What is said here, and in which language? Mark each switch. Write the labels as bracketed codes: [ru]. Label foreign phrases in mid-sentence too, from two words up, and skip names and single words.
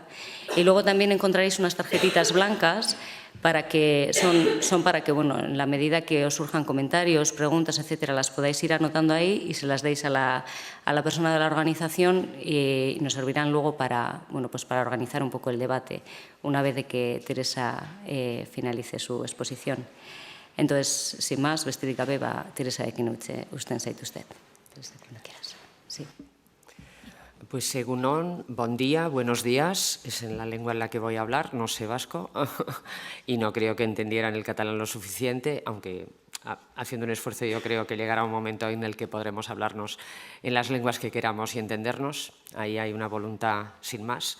[es] Y luego también encontraréis unas tarjetitas blancas son para que, en la medida que os surjan comentarios, preguntas, etcétera, las podáis ir anotando ahí y se las deis a la persona de la organización y nos servirán luego para organizar un poco el debate una vez de que Teresa finalice su exposición. Entonces, sin más, [eu] besterik gabe, Teresa ekin usten zaituztet. [es] Teresa, cuando quieras. Sí. Pues egunon, [ca] bon día, [es] buenos días, es en la lengua en la que voy a hablar, no sé vasco, y no creo que entendieran el catalán lo suficiente, aunque haciendo un esfuerzo yo creo que llegará un momento en el que podremos hablarnos en las lenguas que queramos y entendernos, ahí hay una voluntad sin más.